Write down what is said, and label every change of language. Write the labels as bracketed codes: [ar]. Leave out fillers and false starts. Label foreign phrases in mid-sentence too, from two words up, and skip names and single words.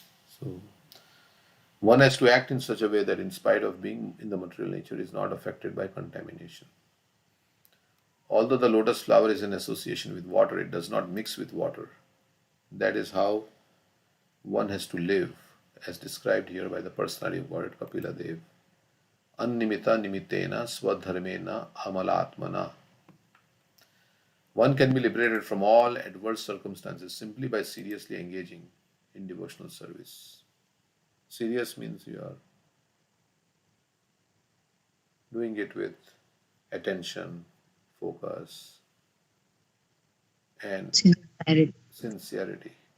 [en] So one has to act in such a way that in spite of being in the material nature is not affected by contamination. Although the lotus flower is in association with water, it does not mix with water. That is how one has to live, as described here by the personality of Godhead Kapila Dev. [sa] Annimita nimittena swadharmena amalatmana. [en] One can be liberated from all adverse circumstances simply by seriously engaging in devotional service. Serious means you are doing it with attention, focus, and sincerity.